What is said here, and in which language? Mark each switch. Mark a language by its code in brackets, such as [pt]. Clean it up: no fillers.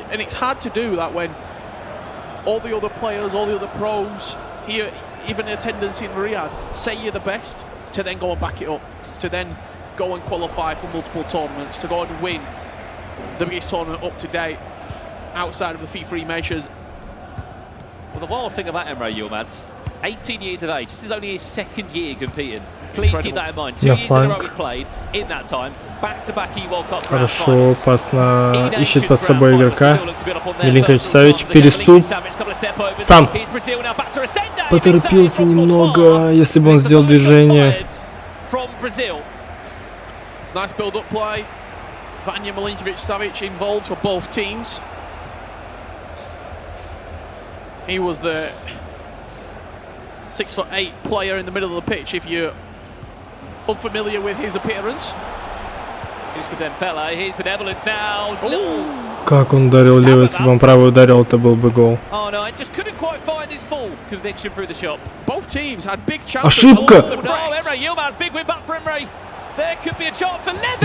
[en] And it's hard to do that when all the other players, all the other pros here, even attendance in Riyadh, say you're the best, to then go and back it up, to then go and qualify for multiple tournaments, to go and win the biggest tournament up to date outside of the FIFA eNations. Well, the wild thing about Emre Yilmaz, 18 years of age, this is only his second year competing. Please keep that in mind. 2 years in a row he's played in that time. Back-to-back World Cup. [ru] Хорошо, опасно. Ищет под собой игрока. Миленкович Савич, переступ. Сам. Поторопился немного, если бы он сделал движение. [en] Nice build-up play. Vanja Milinkovic-Savic involved for both teams. He was the 6'8" player in the middle of the pitch, if you're unfamiliar with his appearance. Here's for Dembele, here's the Netherlands now. [ru] Как он ударил левый, если бы он правый ударил, это был бы гол. [en] Oh no, I just couldn't quite find his full conviction through the shot. Both teams had big chances. [ru] Ошибка! [en] Emre Yilmaz, big win back for Emre. There could be a chance for Levy.